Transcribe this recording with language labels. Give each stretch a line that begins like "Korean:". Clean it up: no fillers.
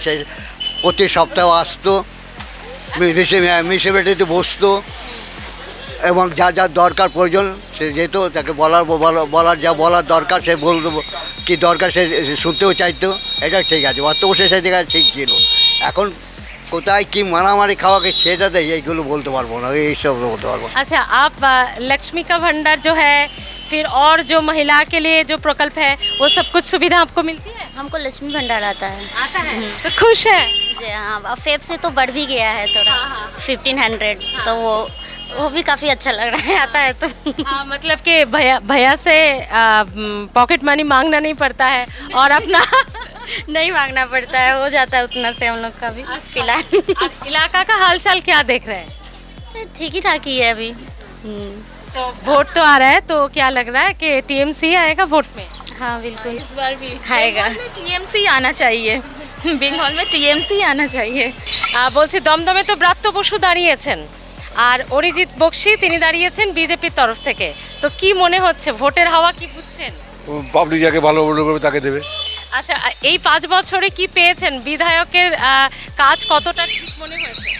Bangla: সে প্রতি সপ্তাহে আসতো, মিউনিসিপ্যালিটিতে বসতো, এবং যার যার দরকার প্রয়োজন সে যেত, তাকে বলার যা বলার দরকার সে বলতো, কী দরকার সে শুনতেও চাইতো। এটা ঠিক আছে, ব্রাত্য বসু সে জায়গায় ঠিক ছিল। এখন কোথায় কি মারামারি খাওয়াকে সেটাতে এইগুলো বলতে পারবো না, এইসব বলতে পারবো।
Hindi: अच्छा, आप लक्ष्मी का भंडार जो है, फिर और जो महिला के लिए जो प्रकल्प है, वो सब कुछ सुविधा आपको मिलती है? हमको लक्ष्मी भंडार आता है। आता है तो खुश है? जी हाँ, अब फेब से तो बढ़ भी गया है थोड़ा, 1500, तो वो भी काफ़ी अच्छा लग रहा है, आता है तो। मतलब कि भैया से पॉकेट मनी मांगना नहीं पड़ता है, और अपना नहीं मांगना पड़ता है, हो जाता है उतना से हम लोग का भी फिलहाल। इलाका का हालचाल क्या देख रहे हैं? ठीक ही ठाक ही है अभी। तो वोट तो आ रहा है, तो क्या लग रहा है कि टीएमसी आएगा वोट में? हाँ बिल्कुल, इस बार भी आएगा। टीएमसी आना चाहिए। बंगाल में टीएमसी आना चाहिए।
Bangla: বলছি দমদমে তো ব্রাত্য বসু দাঁড়িয়েছেন আর অরিজিৎ বক্সি তিনি দাঁড়িয়েছেন বিজেপির তরফ থেকে, তো কি মনে হচ্ছে ভোটের হাওয়া কি বুঝছেন? পাবলিক যাকে ভালো মনে করবে তাকে দেবে। আচ্ছা, এই 5 বছরে কি পেয়েছেন? বিধায়কের কাজ কতটা ঠিক মনে হয়েছে?